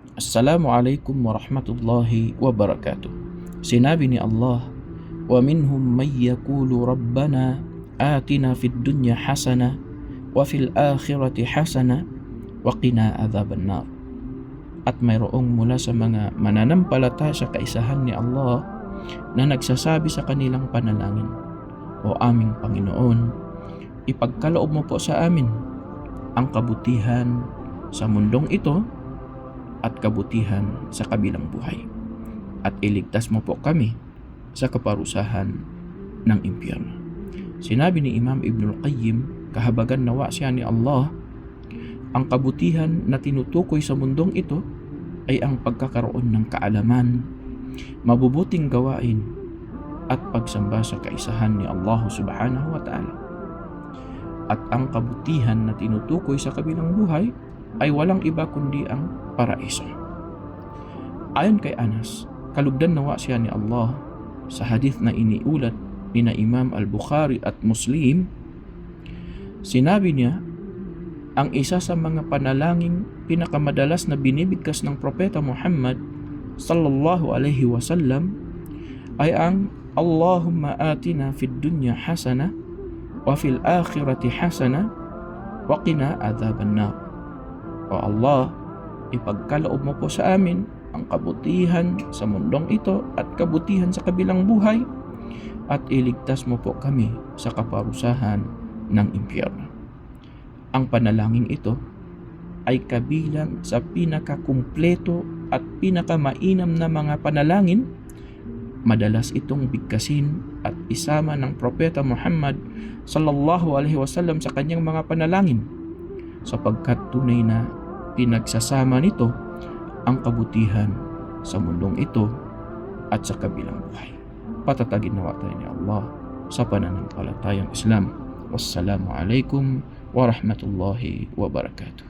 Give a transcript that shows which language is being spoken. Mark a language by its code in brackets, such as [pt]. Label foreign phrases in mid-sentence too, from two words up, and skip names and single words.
[ar] السلام عليكم ورحمة الله وبركاته. [tl] Sinabi ni Allah, [ar] "ومنهم من يقول ربنا آتنا في الدنيا حسنة وفي الآخرة حسنة وقنا عذاب النار." [tl] At mayroong mula sa mga mananampalataya sa kaisahan ni Allah na nagsasabi sa kanilang panalangin, "O aming Panginoon, ipagkaloob mo po sa amin ang kabutihan sa mundong ito at kabutihan sa kabilang buhay, at iligtas mo po kami sa kaparusahan ng impyerno." Sinabi ni Imam Ibnul Qayyim, kahabagan nawa siya ni Allah, ang kabutihan na tinutukoy sa mundong ito ay ang pagkakaroon ng kaalaman, mabubuting gawain at pagsamba sa kaisahan ni Allah [ar] سبحانه وتعالى. [tl] At ang kabutihan na tinutukoy sa kabilang buhay ay walang iba kundi ang paraiso. Ayon kay Anas, kalugdan nawa siya ni Allah, sa hadith na iniulat ni na Imam Al-Bukhari at Muslim, sinabi niya, ang isa sa mga panalangin pinakamadalas na binibigkas ng Propeta Muhammad [ar] صلى الله عليه وسلم [tl] ay ang [ar] اللهم آتنا في الدنيا حسنة وفي الآخرة حسنة وقنا عذاب النار. [tl] O Allah, ipagkaloob mo po sa amin ang kabutihan sa mundong ito at kabutihan sa kabilang buhay, at iligtas mo po kami sa kaparusahan ng impyerno. Ang panalangin ito ay kabilang sa pinakakumpleto at pinakamainam na mga panalangin. Madalas itong bigkasin at isama ng Propeta Muhammad [ar] صلى الله عليه وسلم [tl] sa kanyang mga panalangin, sapagkat tunay na pinagsasama nito ang kabutihan sa mundong ito at sa kabilang buhay. Patatagin nawa tayo ni Allah sa pananampalatayang Islam. [ar] والسلام عليكم ورحمة الله وبركاته.